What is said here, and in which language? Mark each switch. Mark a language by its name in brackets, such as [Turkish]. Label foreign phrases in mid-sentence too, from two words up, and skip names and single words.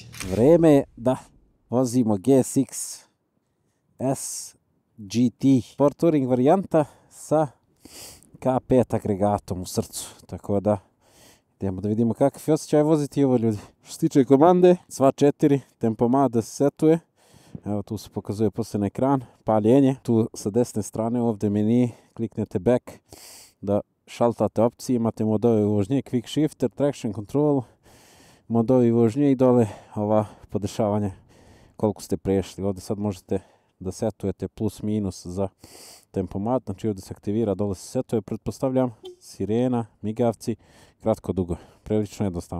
[Serbian] Vreme je da vozimo G6S GT Sport Touring varijanta sa K5 agregatom u srcu, tako da idemo da vidimo kakav je osjećaj voziti ovo, ljudi. Što se tiče komande, sva 4, tempomat da se setuje, evo tu se pokazuje posle na ekran, paljenje, tu sa desne strane ovdje meni, kliknete back da šaltate opcije, imate modove vožnje, [English] quick shifter, traction control, [Serbian] modovi vožnje i dole ova podešavanje koliko ste prešli. Ovdje sad možete da setujete plus minus za tempomat, znači ovdje se aktivira, dole se setuje, pretpostavljam, sirena, migavci, kratko dugo, prilično jednostavno.